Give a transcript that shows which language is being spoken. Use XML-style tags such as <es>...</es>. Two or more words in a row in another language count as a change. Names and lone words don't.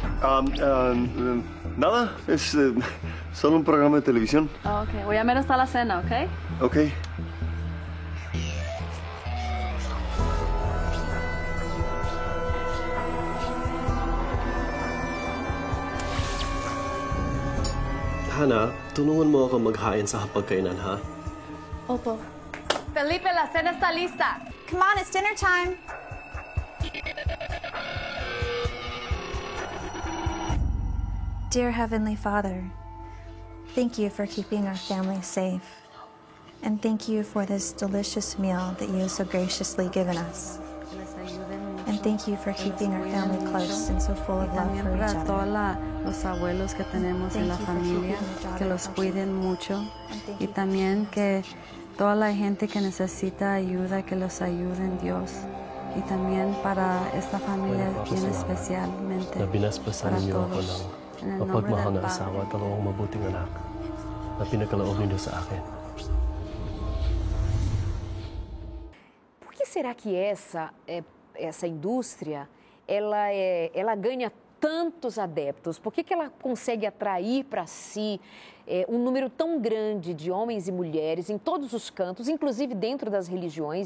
<es>Nada, es solo un programa de televisión. Oh, ok, voy a ver hasta la cena, ¿ok? Ok.</es> <tl>Hana, tulungan mo ako maghain sa hapagkainan, ha? Opo.</tl> <es>Felipe, la cena está lista.</es> <en>Come on, it's dinner time. Dear Heavenly Father, thank you for keeping our family safe. And thank you for this delicious meal that you have so graciously given us.</en> <es>Que les ayuden mucho,</es> <en>And thank you for</en> <es>que</es> <en>keeping</en> <es>los</es> <en>our</en> <es>cuiden</es> <en>family close</en> <es>mucho,</es> <en>and so full</en> <es>y</es> <en>of love</en> <es>también</es> <en>for each</en> <es>para todos</es> <en>other.</en> <es>los abuelos que tenemos en la</es> <en>Thank you for</en> <es>familia,</es> <en>keeping your daughter</en> <es>que los</es> <en>healthy.</en> <es>cuiden mucho,</es> <en>thank</en> <es>y</es> <en>you for</en> <es>también</es> <en>keeping</en> <es>que toda la gente que necesita ayuda, que los ayuden Dios, y también para esta familia bien especialmente,</es> <tl>Na binasbasan</tl> <es>para</es> <tl>ninyo ako</tl> <es>todos.</es> <tl>ng</tl> <es>En el nombre</es> <tl>mapagmahal</tl> <es>del</es> <tl>na asawa</tl> <es>Padre.</es> <tl>at dalawang mabuting anak na pinagkaloob ninyo sa akin.</tl> <pt>Por que será que essa indústria ela ganha tantos adeptos? Por que ela consegue atrair para si um número tão grande de homens e mulheres em todos os cantos, inclusive dentro das religiões?</pt>